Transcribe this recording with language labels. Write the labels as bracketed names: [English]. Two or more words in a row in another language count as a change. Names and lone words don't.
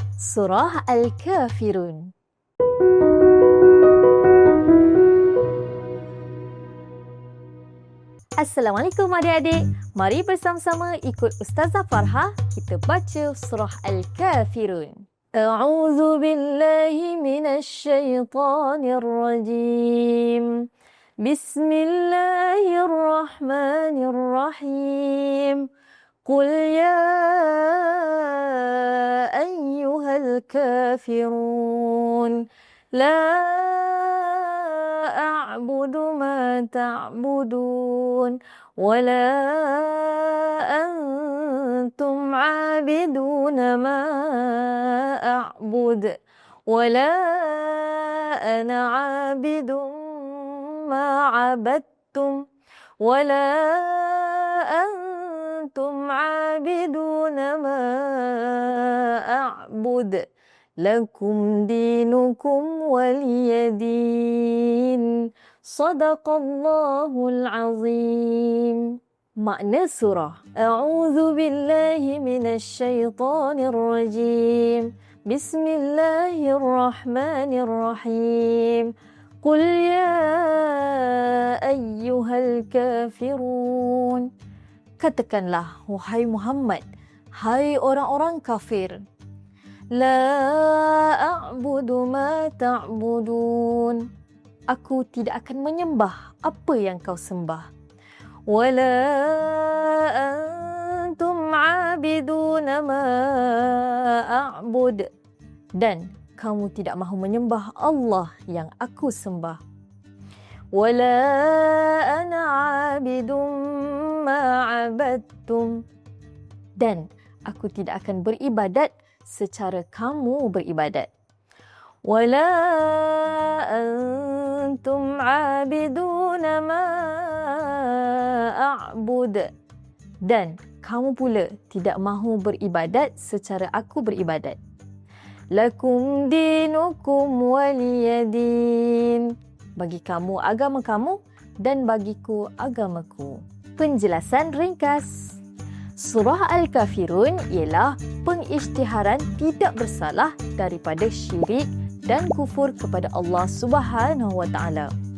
[Malay] Surah Al-Kafirun. Assalamualaikum adik-adik. Mari bersama-sama ikut Ustazah Farha kita baca surah Al-Kafirun. [Arabic] أعوذ بالله من الشيطان الرجيم. بسم الله الرحمن الرحيم. قل يا أيها الكافرون لا أعبد ما تعبدون ولا أنتم عابدون ما أعبد ولا أنا عابد ما عبدتم ولا أنتم عابدون ما أعبد لكم دينكم ولي دين. صدق الله العظيم. [Malay] Makna surah. [Arabic] أعوذ بالله من الشيطان الرجيم. بسم الله الرحمن الرحيم. قل يا أيها الكافرون. [Malay] Katakanlah, wahai Muhammad, hai orang-orang kafir. [Arabic] لا أعبد ما تعبدون. [Malay] Aku tidak akan menyembah apa yang kau sembah. [Arabic] ولا أنتم عابدون ما أعبد. [Malay] Dan kamu tidak mahu menyembah Allah yang aku sembah. [Arabic] ولا أنا عابد ما عبدتم. [Malay] Dan aku tidak akan beribadat secara kamu beribadat. [Arabic] ولا أنتم عابدون ما أعبد. [Malay] Dan kamu pula tidak mahu beribadat secara aku beribadat. [Arabic] لكم دينكم ولي دين. [Malay] Bagi kamu agama kamu dan bagiku agamaku. Penjelasan ringkas. Surah Al-Kafirun ialah pengisytiharan tidak bersalah daripada syirik dan kufur kepada Allah [Arabic] سبحانه وتعالى.